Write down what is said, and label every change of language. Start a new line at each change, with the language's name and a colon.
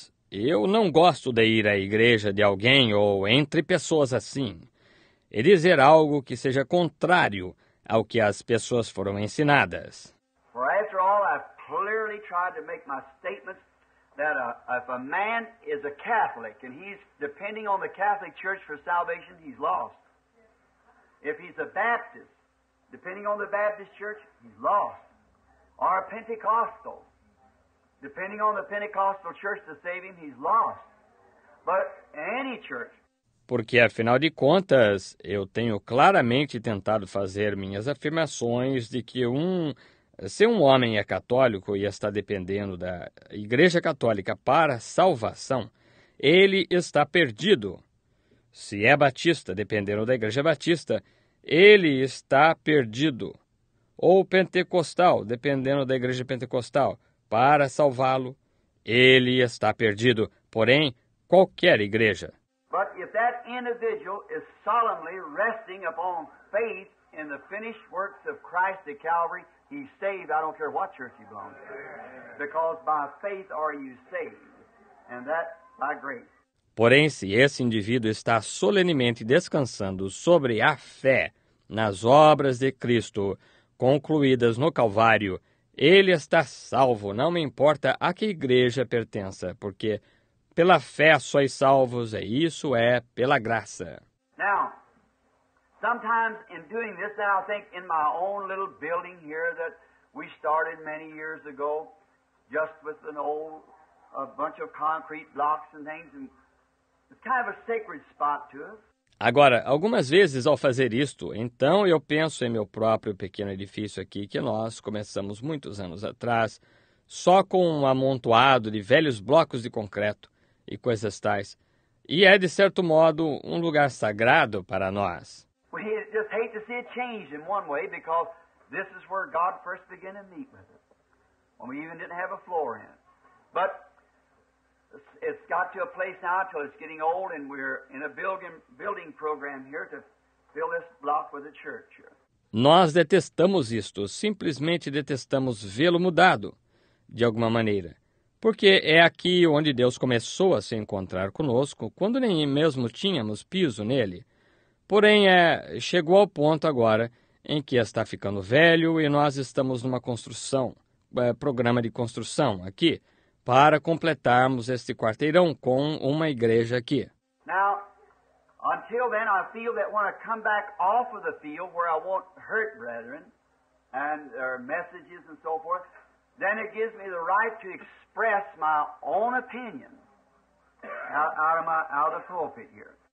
Portuguese: Eu não gosto de ir à igreja de alguém ou entre pessoas assim e dizer algo que seja contrário ao que as pessoas foram ensinadas.
English: For after all, I've clearly tried to make my statements that if a man is a Catholic and he's depending on the Catholic Church for salvation, he's lost. If he's a Baptist Depending on the Baptist church, he's lost. Or a Pentecostal. Depending on the Pentecostal church to save him, he's lost. But any church.
Portuguese: Porque, afinal de contas, eu tenho claramente tentado fazer minhas afirmações de que se um homem é católico e está dependendo da Igreja Católica para salvação, ele está perdido. Se é batista, dependendo da Igreja Batista, ele está perdido. Ou pentecostal, dependendo da Igreja Pentecostal, para salvá-lo, ele está perdido. Porém, qualquer igreja.
English: But if that individual is solemnly resting upon faith in the finished works of Christ at Calvary, he's saved. I don't care what church he belongs to. Because by faith are you saved. And that by grace.
Portuguese: Porém, se esse indivíduo está solenemente descansando sobre a fé nas obras de Cristo, concluídas no Calvário, ele está salvo, não me importa a que igreja pertença, porque pela fé sois salvos, e isso é pela graça.
English: Now, sometimes in doing this, now I think in my own little building here that we started many years ago, just with a bunch of concrete blocks and things, and it's kind of a sacred spot to us.
Portuguese: Agora, algumas vezes ao fazer isto, então eu penso em meu próprio pequeno edifício aqui que nós começamos muitos anos atrás, só com um amontoado de velhos blocos de concreto e coisas tais. E é, de certo modo, um lugar sagrado para nós.
English: We just hate to see it changed in one way because this is where God first began to meet with us, when we even didn't have a floor in it. But it's got to a place now till it's getting old, and we're in a building program here to fill this block with a church here.
Portuguese: Nós detestamos isto, simplesmente detestamos vê-lo mudado, de alguma maneira. Porque é aqui onde Deus começou a se encontrar conosco, quando nem mesmo tínhamos piso nele. Porém, chegou ao ponto agora em que está ficando velho e nós estamos numa programa de construção aqui, para completarmos este quarteirão com uma igreja aqui.
English: Now, until then, I feel that when I come back off of the field where I won't hurt brethren and their messages and so forth, then it gives me the right to express my own opinion out of the pulpit here.